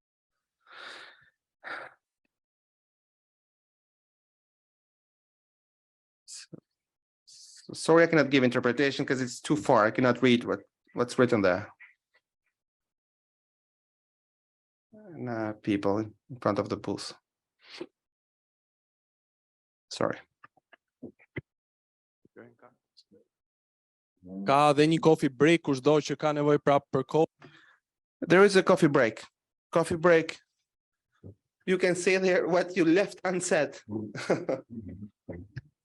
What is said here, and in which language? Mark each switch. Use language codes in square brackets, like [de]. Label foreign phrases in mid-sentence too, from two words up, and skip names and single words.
[en] Sorry, I cannot give interpretation because it's too far. I cannot read what's written there. And, people in front of the booth. Sorry. [sq] Ka dhe një [en] coffee break [sq] kushdo që ka nevojë prapë për kohë. [en] There is a coffee break. Coffee break. You can say there what you left unsaid.